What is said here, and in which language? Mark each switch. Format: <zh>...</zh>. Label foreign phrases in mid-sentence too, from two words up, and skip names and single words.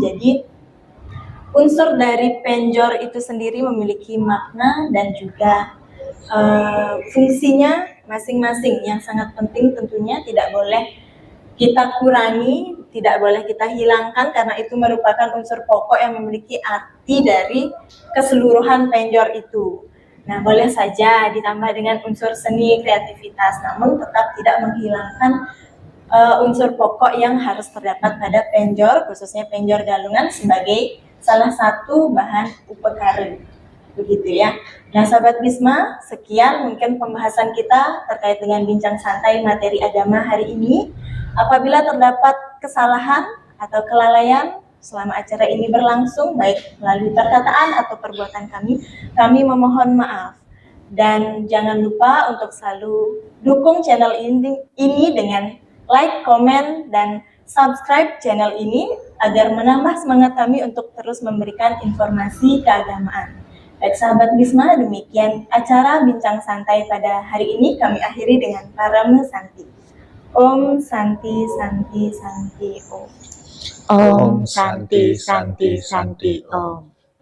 <id>Jadi unsur dari penjor itu sendiri memiliki makna dan juga fungsinya masing-masing yang sangat penting, tentunya tidak boleh kita kurangi, tidak boleh kita hilangkan karena itu merupakan unsur pokok yang memiliki arti dari keseluruhan penjor itu. Nah, boleh saja ditambah dengan unsur seni, kreativitas, namun tetap tidak menghilangkan unsur pokok yang harus terdapat pada penjor, khususnya penjor Galungan sebagai salah satu bahan upekara, begitu ya. Nah, sahabat Bisma, sekian mungkin pembahasan kita terkait dengan bincang santai materi agama hari ini. Apabila terdapat kesalahan atau kelalaian selama acara ini berlangsung, baik melalui perkataan atau perbuatan kami memohon maaf. Dan jangan lupa untuk selalu dukung channel ini dengan like, komen, dan subscribe channel ini agar menambah semangat kami untuk terus memberikan informasi keagamaan. Baik sahabat Bisma, demikian acara bincang santai pada hari ini kami akhiri dengan Parama Santi.</id> <sa>Om Santi Santi Santi Om. Om Santi Santi Santi Om.</sa>